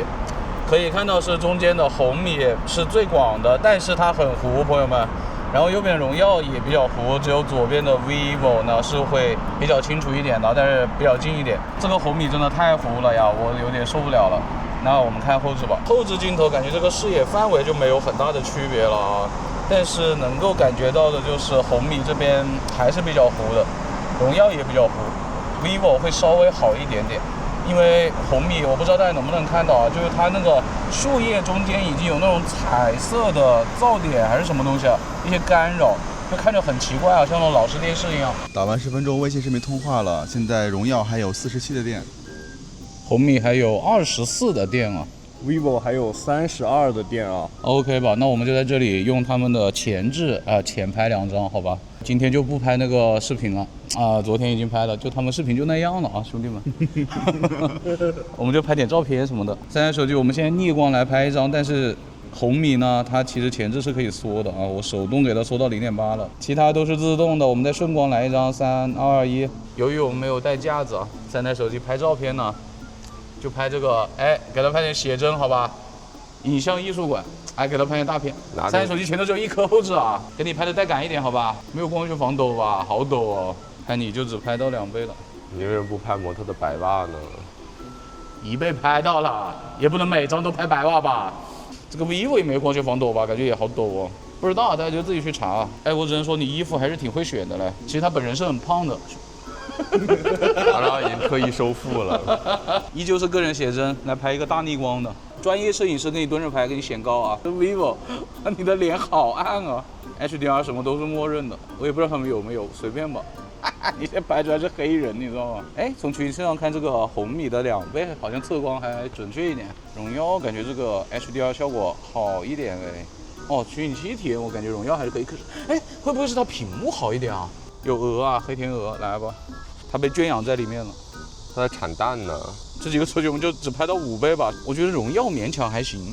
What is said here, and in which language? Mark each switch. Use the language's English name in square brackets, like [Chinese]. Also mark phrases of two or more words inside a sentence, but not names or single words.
[Chinese] 可以看到是中間的紅米是最廣的，但是它很糊，朋友們。然後右邊榮耀也比較糊，只有左邊的 vivo 呢是會比較清楚一點的，但是比較近一點。這個紅米真的太糊了呀，我有點受不了了。那我們看後置吧，後置鏡頭感覺這個視野範圍就沒有很大的區別了啊，但是能夠感覺到的就是紅米這邊還是比較糊的，榮耀也比較糊 ，vivo 會稍微好一點點。因為紅米我不知道大家能不能看到啊，就是它那個樹葉中間已經有那種彩色的噪點還是什麼東西啊，一些干擾，就看着很奇怪啊，像那種老式電視一樣。打完10分鐘微信視頻通話了，現在榮耀還有47的電，紅米還有24的電啊，vivo 還有32的電啊。 OK 吧，那我們就在這裡用他們的前置前拍2張，好吧？今天就不拍那個視頻了啊，昨天已經拍了，就他們視頻就那樣了啊，兄弟們。我們就拍點照片什麼的。3台手機我們現在逆光來拍一張，但是紅米呢，它其實前置是可以縮的啊，我手動給它縮到0.8了，其他都是自動的。我們再順光來一張，3、2、1。由於我們沒有帶架子啊，3台手機拍照片呢，就拍這個，哎，給它拍點寫真，好吧？影像藝術館，哎，給它拍點大片。3台手機前頭只有1顆後置啊，給你拍的帶感一點，好吧？沒有光學防抖吧？好抖哦，看你就只拍到2倍了。你為什麼不拍模特的白襪呢？1倍拍到了，也不能每張都拍白襪吧？這個 vivo 也沒有光學防抖吧？感覺也好抖哦。不知道，大家就自己去查。哎，我只能說你衣服還是挺會選的嘞。其實他本人是很胖的。然後已經刻意收腹了。依舊是個人寫真，來拍一個大逆光的。專業攝影師給你蹲着拍，給你顯高啊。vivo， 你的臉好暗啊。HDR 什麼都是默認的，我也不知道他們有沒有，隨便吧。你这拍出来是黑人，你知道吗？哎，从取景器上看，这个红米的2倍，好像测光还準確一點。榮耀感覺這個 HDR 效果好一點哎。哦，取景器體驗我感覺榮耀還是可以，可是哎，會不會是它屏幕好一點啊？有鵝啊，黑天鵝，來吧，它被圈養在裡面了。它在產蛋呢。這幾個數據我們就只拍到5倍吧，我覺得榮耀勉強還行。